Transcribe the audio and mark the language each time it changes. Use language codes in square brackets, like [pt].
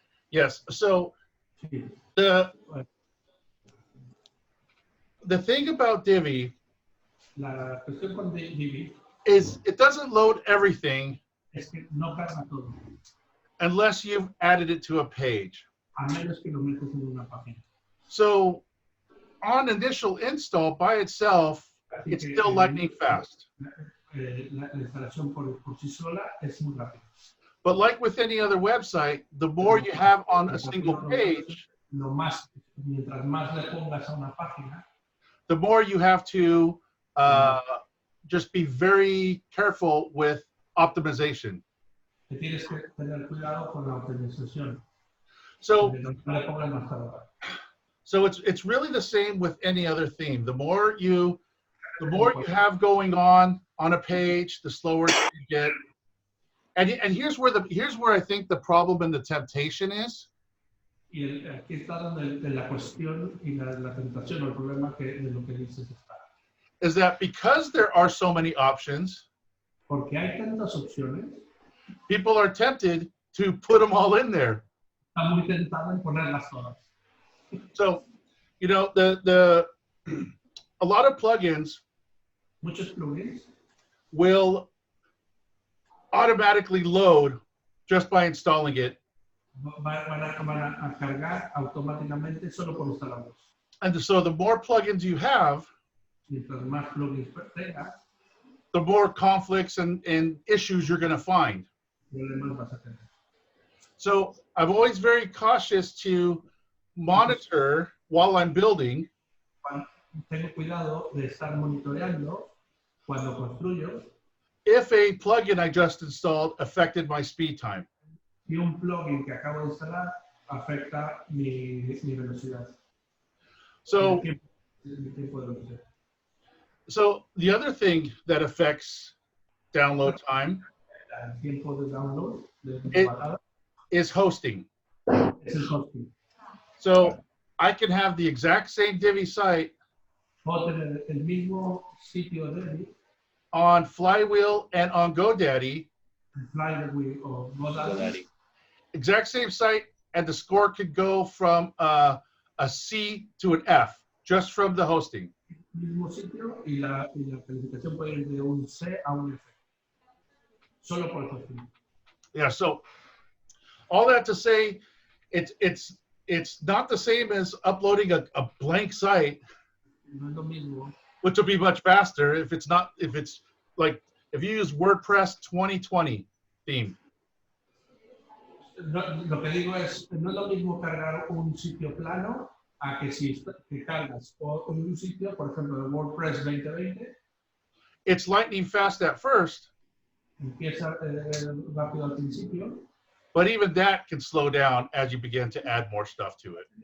[en] Yes. So the thing about Divi [es] La cuestión con Divi [en] is it doesn't load everything [es] es que no carga todo, [en] unless you've added it to a page. [es] a menos que lo metes en una página. [en] So on initial install by itself, [es] Así [en] it's [es] que, [en] still lightning fast. [es] La instalación por sí sola es muy rápida. [en] But like with any other website, the more you have on a single page, [es] Mientras más le pongas a una página, [en] the more you have to just be very careful with optimization. [es] te tienes que tener cuidado con la optimización. [en] So, [es] No le pongas más trabajo. [en] so it's really the same with any other theme. The more you have going on a page, the slower you get. And here's where I think the problem and the temptation is. [es] Y aquí está donde la cuestión y la tentación o el problema de lo que dices está. [en] Is that because there are so many options, [es] Porque hay tantas opciones, [en] people are tempted to put them all in there. [es] está muy tentado en ponerlas todas. [en] So, you know, a lot of plugins [es] Muchos plugins [en] will automatically load just by installing it. [es] van a cargar automáticamente solo por instalarlos. [en] And so the more plugins you have, [es] Mientras más plugins tengas, [en] the more conflicts and issues you're going to find. [es] problemas vas a tener. [en] So I'm always very cautious to monitor while I'm building. [es] tengo cuidado de estar monitoreando cuando construyo [en] if a plugin I just installed affected my speed time. [es] si un plugin que acabo de instalar afecta mi velocidad. [en] So, [es] Mi tiempo de velocidad. [en] so the other thing that affects download time [es] El tiempo de download de [en] It- [es] bajada [en] is hosting. [es] es el hosting. [en] So I can have the exact same Divi site [es] Puedo tener el mismo sitio de Divi, [en] on Flywheel and on GoDaddy, [es] Flywheel o GoDaddy, [en] exact same site, and the score could go from a C to an F just from the hosting. [es] mismo sitio y la calificación puede ir de un C a un F. Solo por el hosting. [en] Yeah, so all that to say, it's not the same as uploading a blank site, [es] No es lo mismo. [en] which will be much faster if it's like if you use WordPress 2020 theme. [es] No, lo que digo es, no es lo mismo cargar un sitio plano a que si que cargas o un sitio, por ejemplo, de WordPress 2020, [en] It's lightning fast at first, [es] empieza rápido al principio, [en] but even that can slow down as you begin to add more stuff to it.